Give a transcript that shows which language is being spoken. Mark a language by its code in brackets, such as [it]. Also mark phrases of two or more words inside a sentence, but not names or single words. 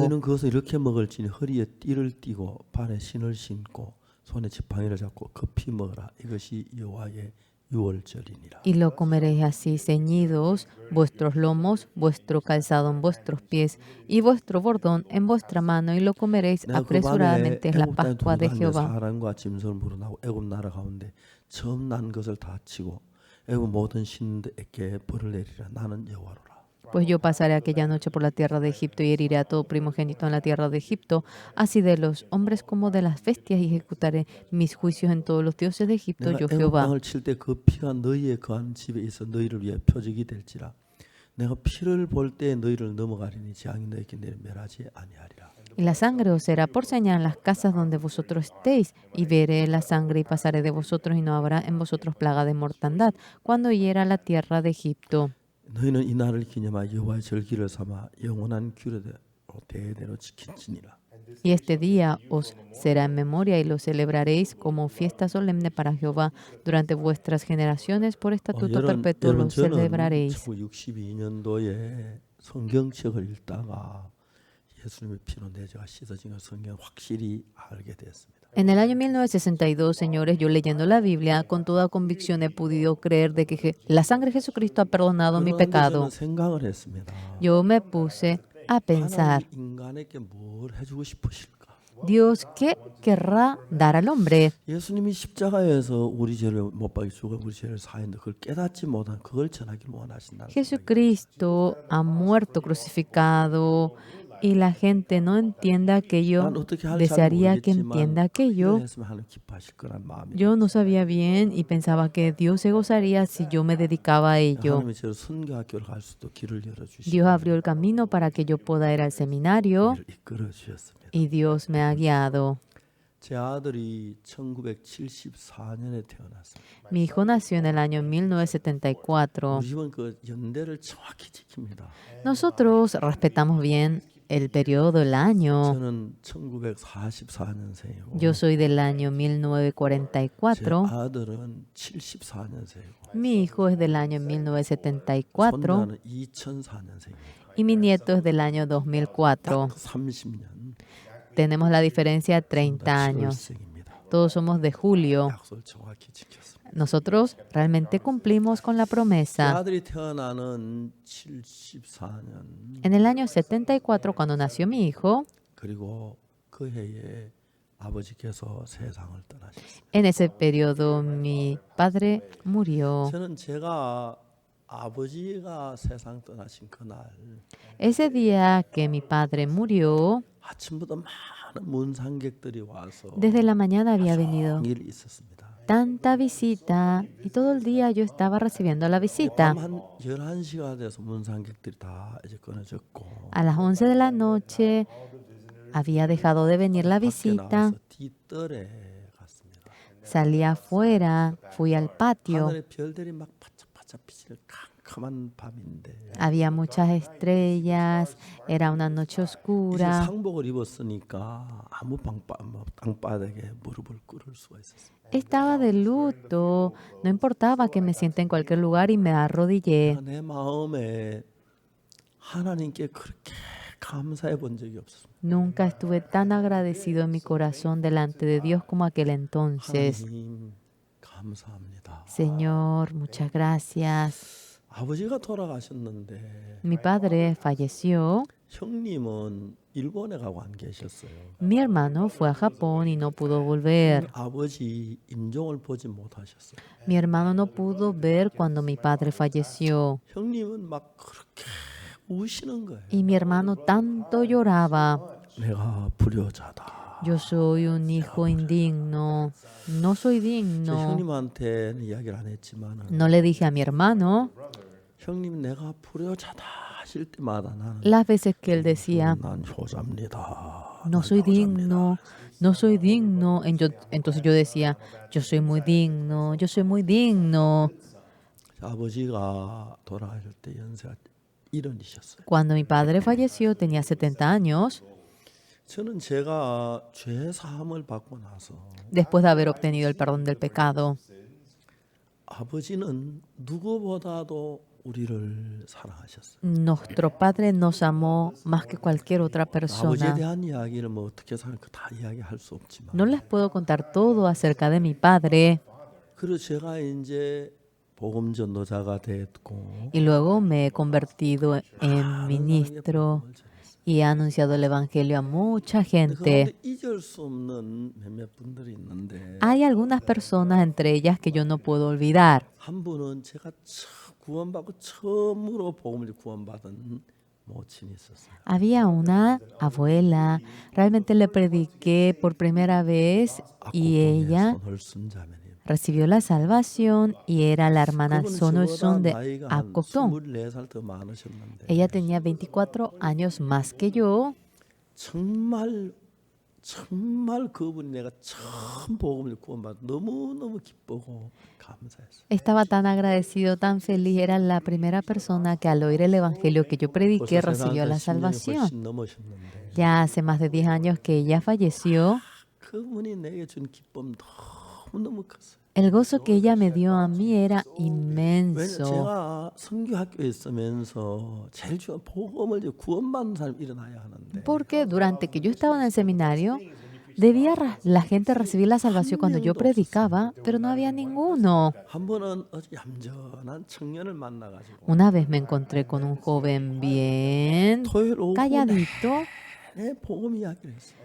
[ko] 너희는 그것을 이렇게 먹을지니 허리에 띠를 띠고 발에 신을 신고 손에 지팡이를 잡고 급히 먹으라. 이것이 여호와의 유월절이니라. [es] Y lo comeréis así, ceñidos vuestros lomos, vuestro calzado en vuestros pies y vuestro bordón en vuestra mano, y lo comeréis [ko] 내가 그 밤에 [es] apresuradamente. Es la [ko] 애굽 땅에 [es] Pascua de [ko] 동반된 [es] Jehová. [ko] 사람과 짐승을 물어나고 애굽 나라 가운데 처음 난 것을 다 치고 애굽 모든 신들에게 벌을 내리라. 나는 여호와로라. [es] Pues yo pasaré aquella noche por la tierra de Egipto y heriré a todo primogénito en la tierra de Egipto, así de los hombres como de las bestias, y ejecutaré mis juicios en todos los dioses de Egipto, [ko] 내가 [es] yo [ko] 애굽 [es] Jehová. [ko] 땅을 칠 때 그 피가 너희의 거한 집에 있어 너희를 위해 표적이 될지라. 내가 피를 볼 때 너희를 넘어가리니 재앙이 너희에게 멸하지 아니하리라. [es] Y la sangre os será por señal en las casas donde vosotros estéis, y veré la sangre y pasaré de vosotros, y no habrá en vosotros plaga de mortandad, cuando hiera la tierra de Egipto. [ko] 너희는 이 날을 기념하여 여호와의 절기를 삼아 영원한 규례대로 대대로 지킬지니라. [es] Y este día os será en memoria, y lo celebraréis como fiesta solemne para Jehová durante vuestras generaciones, por estatuto perpetuo lo [ko] 저는 [es] celebraréis. [ko] 1962년도에 성경책을 읽다가 예수님의 피로 내 죄가 씻어진 걸 성경 확실히 알게 됐습니다. [es] En el año 1962, señores, yo leyendo la Biblia, con toda convicción he podido creer de que la sangre de Jesucristo ha perdonado mi [ko] 그런데 [es] pecado. [ko] 저는 생각을 했습니다. [es] Yo me puse a pensar, [ko] 하나님 인간에게 뭘 해주고 싶으실까? [es] Dios, ¿qué querrá dar al hombre? [ko] 예수님이 십자가에서 우리 죄를 못 박이 죽어 우리 죄를 사했는데 그걸 깨닫지 못한 그걸 전하기를 원하신다. [es] Jesucristo ha muerto crucificado y la gente no entienda aquello, [ko] 난 어떻게 할지 잘 [es] desearía que [ko] 모르겠지만 [es] entienda [ko] 그 일을 [es] aquello. [ko] 했으면 하는 기뻐하실 거란 마음이 [es] Yo no sabía bien y pensaba que Dios se gozaría si yo me dedicaba a ello. [ko] 하나님이 저를 선교학교를 갈 수도 길을 열어 [es] Dios [ko] 주시고 [es] abrió el camino para que yo pueda ir al seminario [ko] 길을 이끌어 주셨습니다. [es] y Dios me ha guiado. [ko] 제 아들이 1974년에 태어났어요. [es] Mi hijo nació en el año 1974. [ko] 우리 집은 그 연대를 정확히 지킵니다. [es] Nosotros respetamos bien el periodo, el año. [ko] 저는 1944년생이고 [es] Yo soy del año [ko] 제 [es] 1944. [ko] 아들은 74년생이고 [es] Mi hijo es del año 1974 [ko] 손자는 2004년생이고 [es] y mi nieto es del año 2004. [ko] 딱 30년 [es] Tenemos la diferencia de 30 [ko] 다 [es] años. [ko] 10월생입니다. [es] Todos somos de julio. [ko] 약속을 정확히 지켰습니다. [es] Nosotros realmente cumplimos con la [ko] 제 [es] promesa. [ko] 아들이 태어나는 74년 [es] En el año 74, cuando nació mi hijo, [ko] 그리고 그 해에 아버지께서 세상을 떠나셨습니다. [es] en ese periodo mi padre murió. [ko] 저는 제가 아버지가 세상 떠나신 그날 [es] Ese día que mi padre murió, [ko] 아침부터 많은 문상객들이 와서 [es] desde la mañana había venido [ko] 일 있었습니다. [es] tanta visita y todo el día yo estaba recibiendo la visita. [ko] 밤 한 11시가 돼서 문상객들이 다 이제 끊어졌고 [es] A las 11 de la noche había dejado de venir la [ko] 밖에 [es] visita. [ko] 나와서 뒤뜰에 갔습니다. [es] Salí afuera, fui al patio. [ko] 하늘에 별들이 막 반짝반짝 비치는 캄캄한 밤인데 [es] Había muchas estrellas, era una noche [ko] 이제 [es] oscura. [ko] 상복을 입었으니까 아무 땅바닥에 무릎을 꿇을 수가 있었어요. [es] Estaba de luto, no importaba que me siente en cualquier lugar y me arrodillé. [ko] 내 마음에 하나님께 그렇게 감사해 본 적이 없었습니다. [es] Nunca estuve tan agradecido en mi corazón delante de Dios como aquel entonces. [ko] 하나님 감사합니다. [es] Señor, muchas gracias. [ko] 아버지가 돌아가셨는데 [es] Mi padre falleció. [ko] 형님은 일본에 가고 안 계셨어요. [es] Mi hermano fue a Japón y no pudo volver. [ko] 아버지 임종을 보지 못하셨어요. [es] Mi hermano no pudo ver cuando mi padre falleció. [ko] 형님은 막 그렇게 우시는 거예요. [es] Y mi hermano tanto lloraba. [ko] 내가 불효자다. [es] Yo soy un hijo indigno. No soy [ko] 저 [es] digno. [ko] 형님한테는 이야기를 안 했지만 [es] No le dije a mi hermano. [ko] 형님 내가 불효자다 하실 때마다 나는 [es] Las veces que él decía, [ko] 난 효자입니다. [es] no soy digno, no soy digno. Entonces yo decía, yo soy muy digno, yo soy muy digno. [ko] 아버지가 돌아가실 때 연세가 70이셨어요. [es] Cuando mi padre falleció tenía 70 años. [ko] 저는 제가 죄 사함을 받고 나서 [es] Después de haber obtenido el perdón del pecado, [ko] 아버지는 누구보다도 우리를 사랑하셨어요. [es] nuestro padre nos amó más que cualquier otra [ko] 아버지에 [es] persona. [ko] 대한 이야기를 뭐 어떻게 살까 다 이야기할 수 없지만 [es] No les puedo contar todo acerca de mi padre. [ko] 그리고 제가 이제 복음 전도자가 됐고 [es] Y luego me he convertido en ministro y he anunciado el evangelio a mucha gente. [ko] 그런데 잊을 수 없는 몇몇 분들이 있는데 [es] Hay algunas personas, entre ellas, que yo no puedo olvidar. [ko] 한 분은 제가 구원받고 처음으로 복음을 구원받은 모친이 있었어요. [es] Había una abuela, realmente le prediqué por primera vez y ella [ko] 손을순 자매님. [es] recibió la salvación y era la hermana [ko] 그분은 [es] Sonulsun [ko] 저보다 [es] de [ko] 나이가 한 [es] Akokton. [ko] 24살 더 많으셨는데 [es] Ella tenía 24 años más que yo. [ko] 정말 그분이 내가 처음 복음을 구원받아 너무너무 기쁘고 감사했어요. [es] Estaba tan agradecido, tan feliz. Era la primera persona que al oír el evangelio que yo prediqué [ko] 벌써 [es] recibió la [ko] 세상에서 10년이 [es] salvación. [ko] 훨씬 넘으셨는데 [es] Ya hace más de 10 años que ella falleció. [ko] 그분이 내게 준 기쁨 너무너무 컸어요. [es] El gozo que ella me dio a mí era [ko] 왜냐 [es] inmenso. [ko] 제가 선교학교에 있으면서 제일 중요한 복음을 이제 구원받는 사람이 일어나야 하는데 [es] Porque durante que yo estaba en el seminario, la gente recibir la salvación cuando yo predicaba, pero no había ninguno. [ko] 한 번은 아주 얌전한 청년을 만나가지고 [es] Una vez me encontré con un joven bien [ko] 토요일 오후 [es] calladito. [ko] 내 복음 이야기를 했어요.